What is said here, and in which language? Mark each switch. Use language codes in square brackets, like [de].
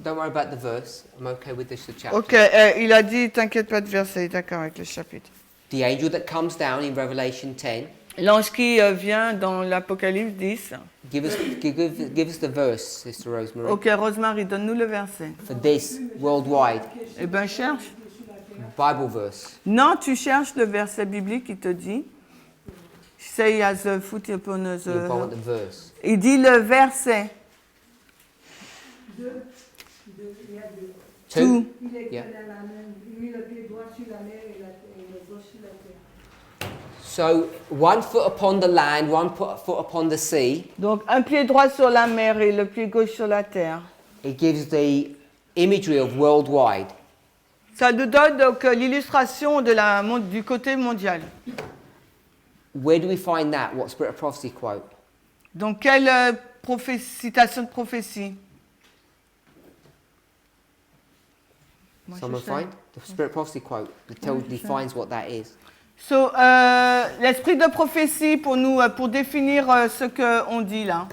[en] Don't worry about the verse. I'm okay with this, the chapter. [fr] Ok, il a dit, t'inquiète pas de verset, d'accord avec le chapitre. [en] The angel that comes down in Revelation 10, [fr] L'ange qui vient dans l'Apocalypse 10. [en] give us the verse, Sister Rosemary. [fr] Ok, Rosemary, donne-nous le verset. [en] For this, worldwide, [fr] Eh bien, cherche. [en] Bible verse. [fr] Non, tu cherches le verset biblique qui te dit. [en] Say as a foot upon the... You want the verse. [fr] Il dit le verset. [en] Two? [fr] Il est [en] Yeah. [fr] dans la main, il met le pied droit sur la mer et le gauche sur la terre. [en] So, one foot upon the land, one foot upon the sea. [fr] Donc, un pied droit sur la mer et le pied gauche sur la terre. [en] It gives the imagery of worldwide. [fr] Ça nous donne donc l'illustration de du côté mondial. [en] Where do we find that? What Spirit of Prophecy quote? [fr] Donc, quelle citation de prophétie? Moi, [en] Someone [fr] je sais. [en] find? The Spirit of Prophecy quote that defines what that is. [fr] So, l'esprit de prophétie pour nous, pour définir ce qu'on dit là.